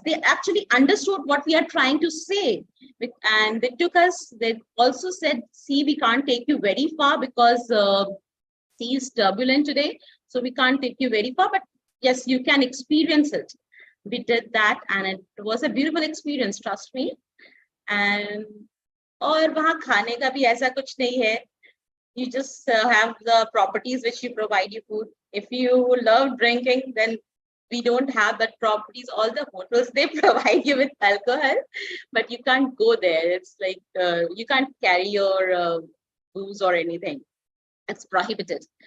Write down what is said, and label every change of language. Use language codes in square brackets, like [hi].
[en] They actually understood what we are trying to say. And they took us. They also said, see, we can't take you very far because sea is turbulent today. So we can't take you very far. But yes, you can experience it. We did that. And it was a beautiful experience, trust me. [hi] And और वहाँ खाने का भी ऐसा कुछ नहीं है. [en] You just have the properties which you provide you food. If you love drinking, then we don't have that properties. All the hotels, they provide you with alcohol, but you can't go there. It's like you can't carry your booze or anything. It's prohibited.